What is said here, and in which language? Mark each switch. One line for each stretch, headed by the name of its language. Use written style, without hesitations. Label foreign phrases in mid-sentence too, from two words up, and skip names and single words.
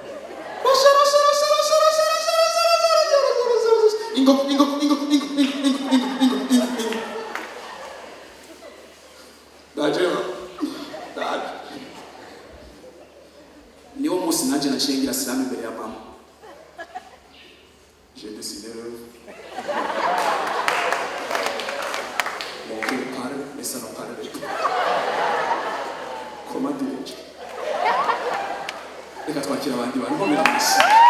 Rundi: Ingo. Daje. Niwo musi naje naciye ngira salamu imbere ya mama.
French: J'ai décidé mon cœur parle, mais ça ne parle pas. Comment dirais-je?
Kinyarwanda: Reka twakira abandi bantu nkomera amashyi.